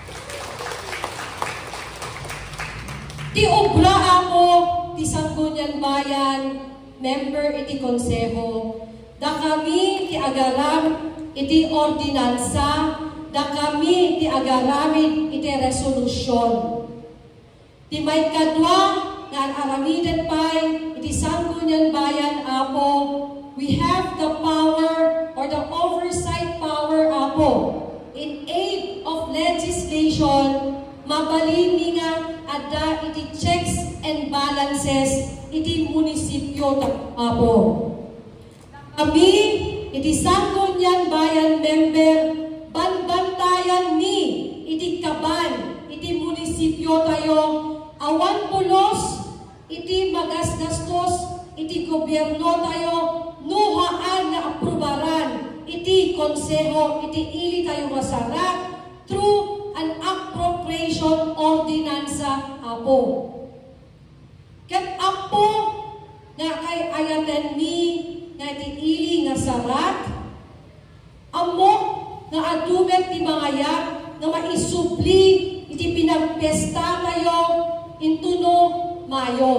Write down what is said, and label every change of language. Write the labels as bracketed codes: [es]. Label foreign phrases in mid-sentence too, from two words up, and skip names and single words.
[ilo] Ti obra ako, ti Sangguniang Bayan, member iti konseho, da kami ti agaram iti ordinansa, da kami ti agaramid iti resolusyon. Ti may kadwa nga aramiden pay iti Sangguniang Bayan apo, [en] we have the power or the oversight power apo in aid of legislation, [ilo] mabalin nga ada iti [en] checks and balances [ilo] iti munisipyo apo. Kami iti Sangguniang Bayan member, banbantayan ni iti kaban iti munisipyo tayo, awan pulos iti magasgastos iti gobyerno tayo, nuhaan na aprubaran iti konseho, iti ili tayo masarat [en] through an appropriation [ilo] ordinansa apo. Ket apo nga kay ayaten ni nga iti ili nga sarat, amo nga adumet ti mangayat nga maisupli iti pinagpesta tayo intuno Mayo.